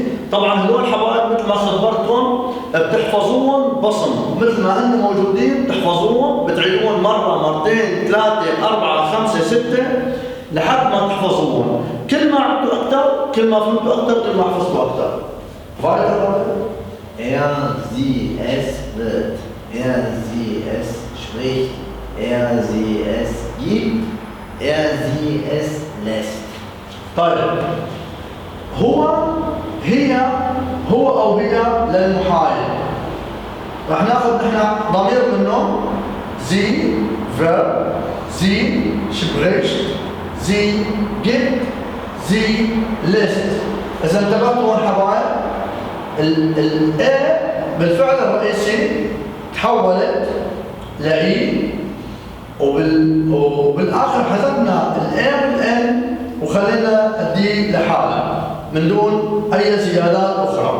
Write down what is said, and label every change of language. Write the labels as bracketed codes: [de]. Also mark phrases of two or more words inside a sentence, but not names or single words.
[ar] طبعا هذول حبايب مثل ما خبرتكم بتحفظوهم بصم، مثل ما هن موجودين بتحفظوهم، بتعيدوهم مره مرتين 3 4 5 6 لحد ما تحفظوهم. كل ما عدتوا اكثر، كل ما فهمتوا اكثر، كل ما حفظتوا اكثر. [de] Er, sie, es wird, er, sie, es spricht, er, sie, es gibt, er, sie, es lässt. [ar] طيب هو، هي، هو أو هي للمحايل. رح ناخذ نحن ضمير منه [de] sie, verb، sie spricht، sie gibt، sie lässt. [ar] إذا انتبهتوا هون حبايب، الإيه بالفعل الرئيسي تحولت لإي، وبالآخر حذفنا الإيه والإن وخلينا الدي لحالها من دون أي زيادات أخرى.